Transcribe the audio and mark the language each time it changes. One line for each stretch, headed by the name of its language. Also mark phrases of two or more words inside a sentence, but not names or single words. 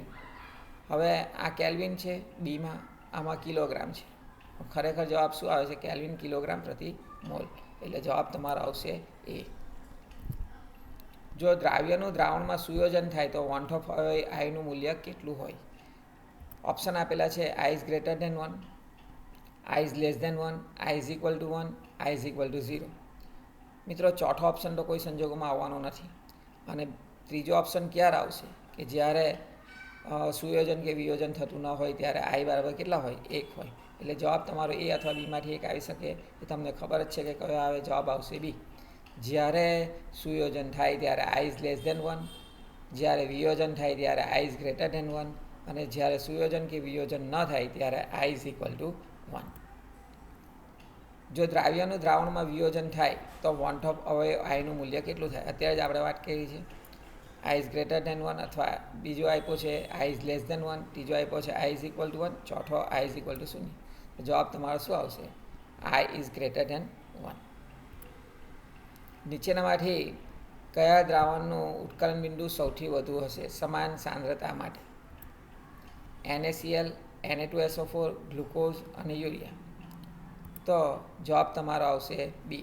Gujarati: હવે આ કેલ્વિન છે બીમાં, આમાં કિલોગ્રામ છે. ખરેખર જવાબ શું આવે છે? કેલ્વિન કિલોગ્રામ પ્રતિ મોલ. એટલે જવાબ તમારો આવશે એ. જો દ્રાવ્યનું દ્રાવણમાં સુયોજન થાય તો વોન્ટ ઓફ આઈનું મૂલ્ય કેટલું હોય? ઓપ્શન આપેલા છે
English: I is greater than 1, I is less than 1, I is equal to 1, I is equal to 0.
Gujarati: મિત્રો ચોથો ઓપ્શન તો કોઈ સંજોગોમાં આવવાનો નથી. અને ત્રીજો ઓપ્શન ક્યારે આવશે? કે જ્યારે સુયોજન કે વિયોજન થતું ન હોય ત્યારે I બરાબર કેટલા હોય? 1 હોય. એટલે જવાબ તમારો એ અથવા બીમાંથી એક આવી શકે. એ તમને ખબર જ છે કે કયો આવે. જવાબ આવશે બી. જ્યારે સુયોજન થાય ત્યારે
English: I is less than 1,
Gujarati: જ્યારે વિયોજન થાય ત્યારે
English: I is greater than 1,
Gujarati: અને જ્યારે સુયોજન કે વિયોજન ન થાય ત્યારે
English: I is equal to 1.
Gujarati: જો દ્રાવ્યનું દ્રાવણમાં વિયોજન થાય તો વોન્ટ ઓફ આઈનું મૂલ્ય કેટલું થાય? અત્યારે જ આપણે વાત કરી છે.
English: I is greater than 1,
Gujarati: અથવા બીજો આપ્યો છે
English: I is less than 1,
Gujarati: ત્રીજો આપ્યો છે
English: I is equal to 1, ચોથો I is equal to 0.
Gujarati: જવાબ તમારો શું આવશે?
English: I is greater than 1.
Gujarati: નીચેનામાંથી કયા દ્રાવણનું ઉત્કલન બિંદુ સૌથી વધુ હશે સમાન સાંદ્રતા માટે? NaCl, Na2SO4, ગ્લુકોઝ અને યુરિયા. તો જવાબ તમારો આવશે બી.